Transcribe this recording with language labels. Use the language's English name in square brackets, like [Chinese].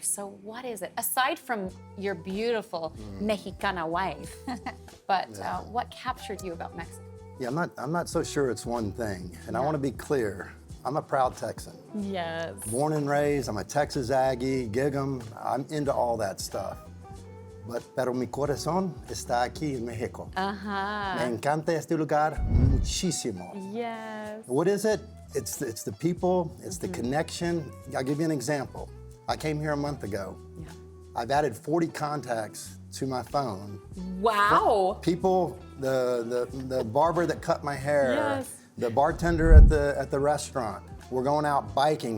[English] So what is it, aside from your beautiful Mexicana wife, but what captured you about Mexico? Yeah, I'm not so sure it's one thing. And I want to be clear, I'm a proud Texan. Yes. Born and raised, I'm a Texas Aggie, gig 'em, I'm into all that stuff. [Spanish] Pero mi corazón está aquí en Mexico. Me encanta este lugar muchísimo. [English] Yes. What is it? It's the people, it's the connection. I'll give you an example. I came here a month ago. Yeah. I've added 40 contacts to my phone. Wow. People, the barber that cut my hair, Yes. the bartender at the restaurant. We're going out biking.